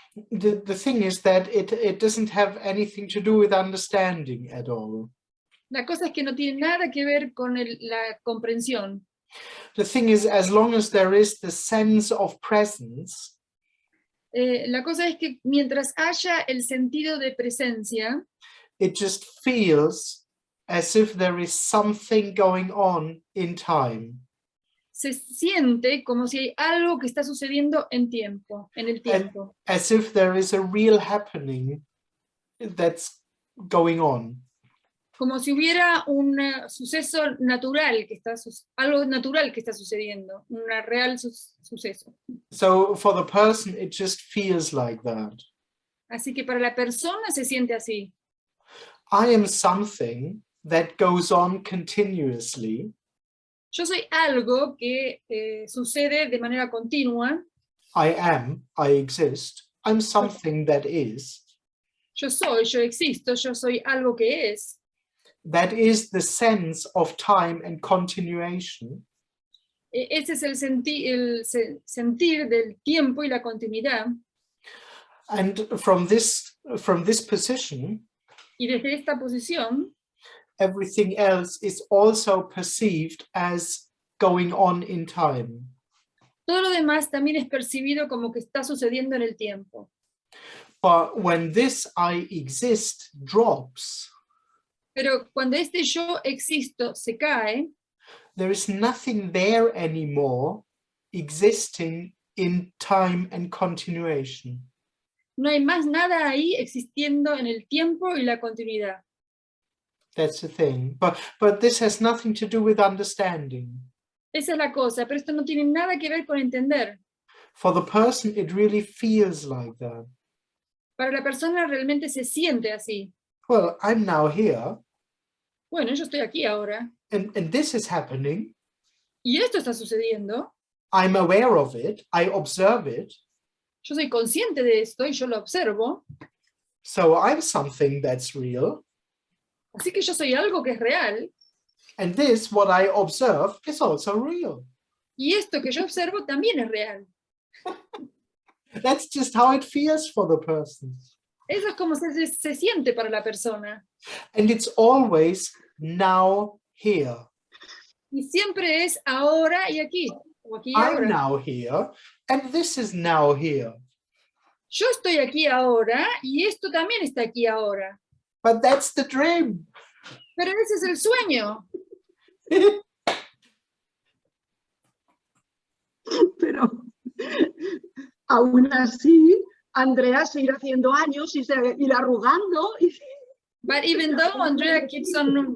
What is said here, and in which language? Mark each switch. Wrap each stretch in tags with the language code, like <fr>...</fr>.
<en>The thing is that it doesn't have anything to do with understanding at all.</en> <es>La cosa es que no tiene nada que ver con la comprensión.</es> <en>The thing is, as long as there is the sense of presence,</en> <es>La cosa es que mientras haya el sentido de presencia,</es> <en>it just feels as if there is something going on in time.</en> <es>se siente como si hay algo que está sucediendo en el tiempo.</es> <en>As if there is a real happening that's going on.</en> <es>Como si hubiera un suceso natural, algo natural que está sucediendo, un real suceso.</es> <en>So for the person, it just feels like that.</en> <es>Así que para la persona se siente así.</es> <en>I am something that goes on continuously.</en> <es>Yo soy algo que sucede de manera continua.</es> <en>I exist. I'm something that is.</en> <es>Yo existo, yo soy algo que es.</es> <en>That is the sense of time and continuation.</en> <es>ese es el sentir del tiempo y la continuidad.</es> <en>And from this position,</en> <es>Y desde esta posición,</es> <en>everything else is also perceived as going on in time.</en> <es>todo lo demás también es percibido como que está sucediendo en el tiempo.</es> <en>But when this I exist drops,</en> <es>Pero cuando este yo existo se cae,</es> <en>there is nothing there anymore existing in time and continuation.</en> <es>no hay más nada ahí existiendo en el tiempo y la continuidad.</es> <en>That's the thing. But this has nothing to do with understanding.</en> <es>Esa es la cosa, pero esto no tiene nada que ver con entender.</es> <en>For the person, it really feels like that.</en> <es>Para la persona realmente se siente así.</es> <en>Well, I'm now here,</en> <es>Bueno, yo estoy aquí ahora,</es> <en>and this is happening.</en> <es>y esto está sucediendo.</es> <en>I'm aware of it. I observe it.</en> <es>Yo soy consciente de esto y yo lo observo.</es> <en>So I'm something that's real.</en> <es>Así que yo soy algo que es real.</es> <en>And this, what I observe, is also real.</en> <es>Y esto que yo observo también es real.</es> <en>That's just how it feels for the person.</en> <es>Eso es como se siente para la persona.</es> <en>And it's always now here.</en> <es>Y siempre es ahora y aquí. O aquí y</es> <en>I'm</en> <es>ahora.</es> <en>now here, and this is now here.</en> <es>Yo estoy aquí ahora y esto también está aquí ahora.</es> <en>But that's the dream.</en> <es>Pero ese es el sueño. Pero aún así, Andreas se irá haciendo años y se irá arrugando. Y...</es> <en>But even though Andrea keeps on</en>